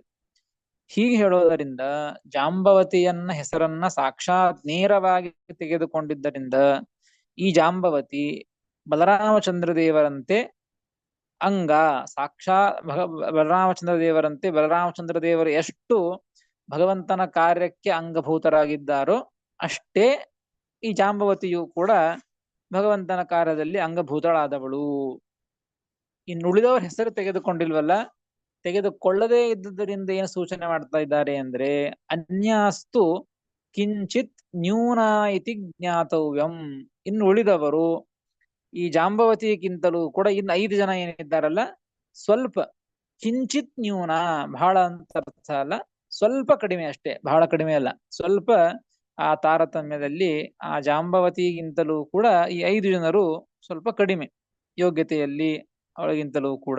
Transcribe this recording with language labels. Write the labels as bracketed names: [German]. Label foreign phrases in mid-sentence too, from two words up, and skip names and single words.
[Kannada] ಹೀಗೆ ಹೇಳೋದರಿಂದ ಜಾಂಬವತಿಯನ್ನ ಹೆಸರನ್ನ ಸಾಕ್ಷಾತ್ ನೇರವಾಗಿ ತೆಗೆದುಕೊಂಡಿದ್ದರಿಂದ ಈ ಜಾಂಬವತಿ ಬಲರಾಮಚಂದ್ರ ದೇವರಂತೆ ಅಂಗ, ಸಾಕ್ಷಾತ್ ಬಲರಾಮಚಂದ್ರ ದೇವರಂತೆ ಬಲರಾಮಚಂದ್ರ ದೇವರು ಎಷ್ಟು ಭಗವಂತನ ಕಾರ್ಯಕ್ಕೆ ಅಂಗಭೂತರಾಗಿದ್ದಾರೋ ಅಷ್ಟೇ ಈ ಜಾಂಬವತಿಯು ಕೂಡ ಭಗವಂತನ ಕಾರ್ಯದಲ್ಲಿ ಅಂಗಭೂತಳಾದವಳು. ಇನ್ನುಳಿದವರ ಹೆಸರು ತೆಗೆದುಕೊಂಡಿಲ್ವಲ್ಲ, ತೆಗೆದುಕೊಳ್ಳದೇ ಇದ್ದುದರಿಂದ ಏನು ಸೂಚನೆ ಮಾಡ್ತಾ ಇದ್ದಾರೆ ಅಂದ್ರೆ [Sanskrit] अन्यास्तु किञ्चित् न्यून इति ज्ञातव्यं. [Kannada] ಇನ್ನು ಉಳಿದವರು ಈ ಜಾಂಬವತಿಗಿಂತಲೂ ಕೂಡ ಇನ್ನು 5 ಜನ ಏನಿದ್ದಾರಲ್ಲ, ಸ್ವಲ್ಪ [Sanskrit] किञ्चित् न्यून, [Kannada] ಬಹಳ ಅಂತ ಅರ್ಥ ಅಲ್ಲ, ಸ್ವಲ್ಪ ಕಡಿಮೆ ಅಷ್ಟೇ, ಬಹಳ ಕಡಿಮೆ ಅಲ್ಲ, ಸ್ವಲ್ಪ ಆ ತಾರತಮ್ಯದಲ್ಲಿ ಆ ಜಾಂಬವತಿಗಿಂತಲೂ ಕೂಡ ಈ 5 ಜನರು ಸ್ವಲ್ಪ ಕಡಿಮೆ ಯೋಗ್ಯತೆಯಲ್ಲಿ ಅವಳಿಗಿಂತಲೂ ಕೂಡ.